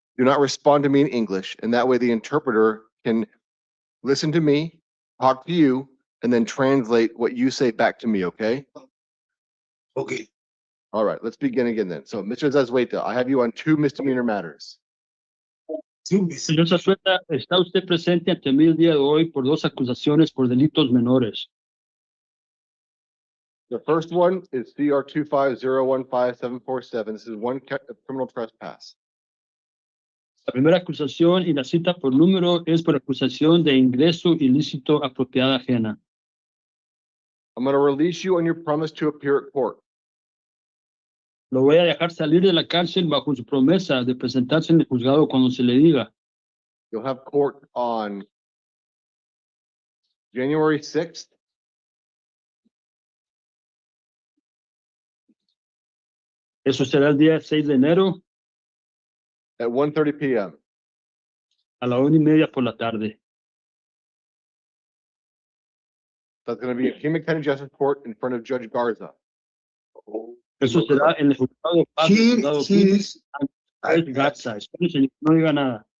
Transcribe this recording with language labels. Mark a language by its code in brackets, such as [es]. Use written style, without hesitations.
[en] Do not respond to me in English. And that way the interpreter can listen to me, talk to you, and then translate what you say back to me, okay? Okay. All right, let's begin again then. So, Mr. Zazueta, I have you on 2 misdemeanor matters. [es] Sí, miss. Señor Zazueta, está usted presente ante mí el día de hoy por 2 acusaciones por delitos menores. [en] The first one is CR 2501547. This is one criminal trespass. [es] La primera acusación y la cita por número es por acusación de ingreso ilícito a propiedad ajena. [en] I'm going to release you on your promise to appear at court. [es] Lo voy a dejar salir de la cárcel bajo su promesa de presentarse en el juzgado cuando se le diga. [en] You'll have court on January 6th. [es] Eso será el día 6 de enero [en] At 1:30 p.m. [es] a la 1:30 por la tarde. [en] That's going to be at Pima County Justice Court in front of Judge Garza. [es] Eso será en el juzgado de paz del [en] She [es] condado [en] is. [es] Pima. Garza. Espere, señor, no diga nada.